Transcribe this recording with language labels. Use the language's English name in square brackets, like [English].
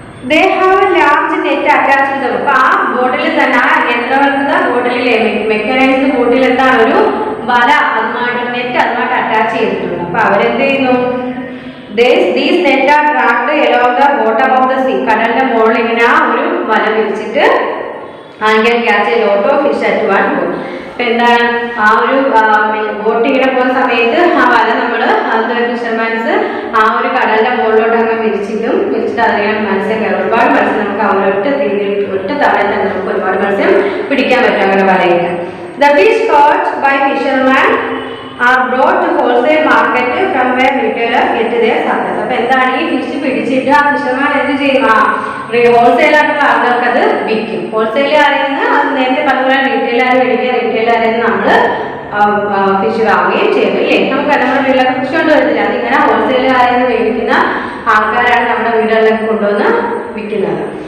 [English] They have a large net attached to them. [Malayalam] അപ്പൊ ആ ബോട്ടിൽ തന്നെ ആ യന്ത്രവൽകൃത ബോട്ടിലെ മെക്കാനൈസ്ഡ് ബോട്ടിൽ എന്താണ് ഒരു വല അതുമായിട്ട് നെറ്റ് അതുമായിട്ട് അറ്റാച്ച് ചെയ്തിട്ടുണ്ട്. അപ്പൊ അവരെന്ത് ചെയ്യുന്നു? [English] These net are trapped along the bottom of the sea. [Malayalam] കടലിന്റെ മുകളിൽ ഇങ്ങനെ ആ ഒരു വല വിരിച്ചിട്ട് [English] and can catch a lot of fish at one go. [Malayalam] അപ്പൊ എന്താണ് ആ ഒരു ബോട്ട് ഇങ്ങനെ പോകുന്ന സമയത്ത് ആ വല നമ്മൾ അത് ഫിഷർമാൻസ് ആ ഒരു കടലിന്റെ മുകളിലോട്ട് അങ്ങ് വിരിച്ചിട്ട് അറിയാൻ മത്സ്യം ഒരുപാട് മത്സ്യം നമുക്ക് ആ ഒറ്റ തവണ തന്നെ നമുക്ക് ഒരുപാട് മത്സ്യം പിടിക്കാൻ പറ്റും അങ്ങനെ വലയിട്ട്. [English] The fish caught by fishermen are brought to wholesale market from where retailers get their supplies. [Malayalam] അപ്പൊ എന്താണ് ഈ ഫിഷ് പിടിച്ചിട്ട് ആ ഫിഷർമാൻ എന്ത് ചെയ്യും? ഹോൾസെയിലായിട്ടുള്ള ആളുകൾക്ക് അത് വിൽക്കും. ഹോൾസെയിലാരിൽ നിന്ന് അത് നേരത്തെ പറഞ്ഞ റീറ്റെയിലാർ മേടിക്കുക, റീറ്റെയിലാരിൽ നിന്ന് നമ്മൾ ഫിഷ് വാങ്ങുകയും ചെയ്യുന്നു ഇല്ലേ? നമുക്ക് നമ്മുടെ വീട്ടിലൊക്കെ ഫിഷ് കൊണ്ടുവരത്തില്ല, അതിങ്ങനെ ഹോൾസെയിലാരിൽ നിന്ന് മേടിക്കുന്ന ആൾക്കാരാണ് നമ്മുടെ വീടുകളിലൊക്കെ കൊണ്ടുവന്ന് വിൽക്കുന്നത്.